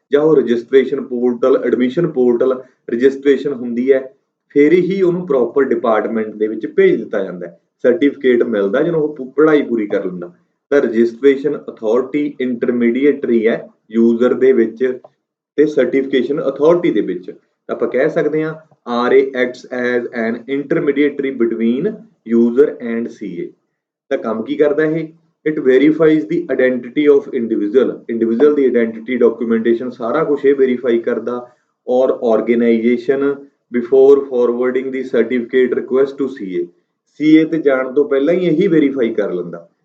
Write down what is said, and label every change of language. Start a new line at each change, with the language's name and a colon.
Punjabi: ਜਾਂ ਉਹ registration portal, admission portal registration ਹੁੰਦੀ ਹੈ, ਫਿਰ ਹੀ ਉਹਨੂੰ ਪ੍ਰੋਪਰ ਡਿਪਾਰਟਮੈਂਟ ਦੇ ਵਿੱਚ ਭੇਜ ਦਿੱਤਾ ਜਾਂਦਾ ਹੈ। ਸਰਟੀਫਿਕੇਟ ਮਿਲਦਾ ਜਦੋਂ ਉਹ ਪੜ੍ਹਾਈ ਪੂਰੀ ਕਰ ਲੈਂਦਾ। ਤਾਂ ਰਜਿਸਟ੍ਰੇਸ਼ਨ ਅਥਾਰਟੀ ਇੰਟਰਮੀਡੀਏਟਰੀ ਹੈ ਯੂਜ਼ਰ ਦੇ ਵਿੱਚ ਤੇ ਸਰਟੀਫਿਕੇਸ਼ਨ ਅਥਾਰਟੀ ਦੇ ਵਿੱਚ। ਆਪਾਂ ਕਹਿ ਸਕਦੇ ਹਾਂ
English: RA acts as an intermediary between user and CA।
Punjabi: ਤਾਂ ਕੰਮ ਕੀ ਕਰਦਾ ਇਹ?
English: it verifies
Punjabi: ਦੀ identity of individual ਦੀ identity documentation ਸਾਰਾ ਕੁਝ ਇਹ ਵੈਰੀਫਾਈ ਕਰਦਾ।
English: ਔਰ organisation before forwarding the certificate request to CA
Punjabi: ਤੇ ਜਾਣ ਤੋਂ ਪਹਿਲਾਂ ਹੀ ਇਹੀ ਵੈਰੀਫਾਈ ਕਰ ਲੈਂਦਾ।